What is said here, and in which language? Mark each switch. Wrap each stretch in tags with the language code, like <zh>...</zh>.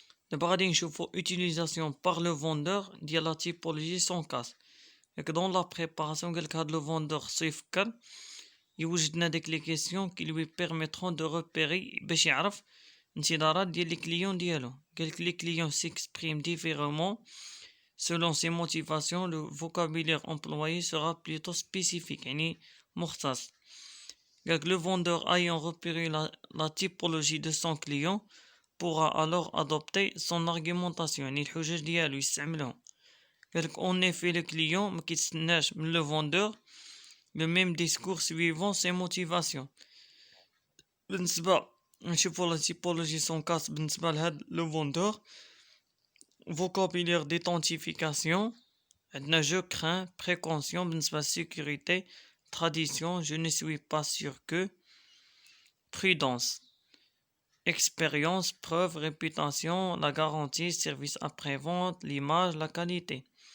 <ar>دابا غادي نشوفو</ar> <fr>utilisation par le vendeur ديال la typologie sans casse. donc dans la préparation</fr> <ar>قالك هاد لو فوندور خصو يفكر يوجد لنا ديك لي كيسيون</ar> <fr>qui lui permettront de repérer</fr> <ar>باش يعرف انتظارات ديال لي كليون ديالو.</ar> <fr>قالك لي كليون s'expriment différemment selon ses motivations. Le vocabulaire employé sera plutôt spécifique,</fr> <ar>يعني مختص.</ar> <fr>قالك le vendeur ayant repéré la typologie de son client pourra alors adopter son argumentation,</fr> <ar>يعني الحجج ديالو يستعملهم.</ar> <fr>قالك en effet le client</fr> <ar>ما كيتسناش من</ar> <fr>le vendeur le même discours suivant ses motivations.</fr> <ar>بالنسبة نشوفو لا تيبولوجي سون كاس بالنسبة لهاد لو فوندور.</ar> <fr>vocabulaire d'identification عندنا je crains, précaution بالنسبة sécurité, tradition je ne suis pas sûr que, prudence, expérience, preuve, réputation, la garantie, service après-vente, l'image, la qualité.</fr>